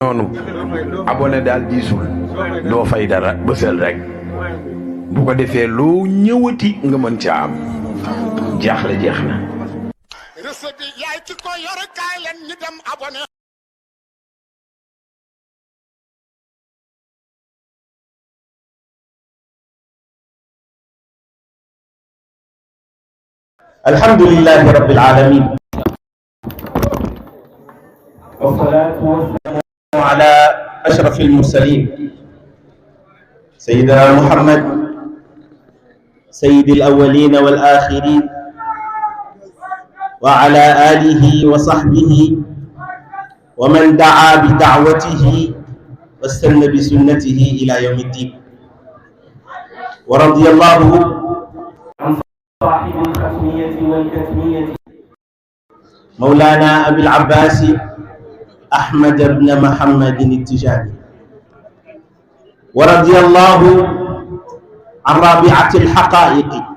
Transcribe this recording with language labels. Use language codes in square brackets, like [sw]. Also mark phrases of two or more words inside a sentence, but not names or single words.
[wo] noonu abonné daal diisul doo fay dara bësal rek bu ko defee loo ñëwati nga mën ca am jaaxle jeex na. recette bi yaay ci ko yor kaay leen ñu dem abonné. [ar] الحمد لله رب العالمين والصلاة والسلام على أشرف المرسلين سيدنا محمد سيد الأولين والآخرين وعلى آله وصحبه ومن دعا بدعوته واستن بسنته إلى يوم الدين ورضي الله صاحب الختمية والكتمية مولانا أبي العباس أحمد بن محمد التجاني ورضي الله عن رابعة الحقائق